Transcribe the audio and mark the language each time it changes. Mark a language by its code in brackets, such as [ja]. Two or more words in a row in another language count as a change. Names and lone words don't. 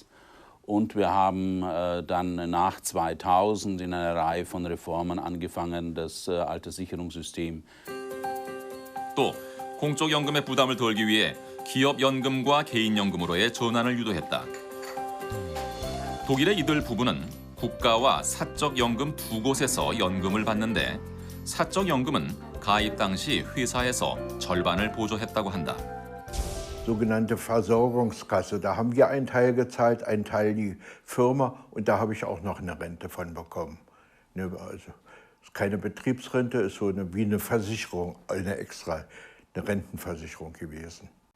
[de] Und wir haben dann nach 2000 in einer Reihe von Reformen angefangen, das Alterssicherungssystem. [ko] 또 공적 연금의 부담을 덜기 위해 기업 연금과 개인 연금으로의 전환을 유도했다. 독일의 이들 부부는 국가와 사적 연금 두 곳에서 연금을 받는데 사적 연금은 가입 당시 회사에서 절반을 보조했다고 한다. [de] Sogenannte Versorgungskasse. Da haben wir einen Teil gezahlt, einen Teil die Firma und da habe ich auch noch eine Rente von bekommen. Also ist keine Betriebsrente, ist so wie eine Versicherung, eine Rentenversicherung gewesen.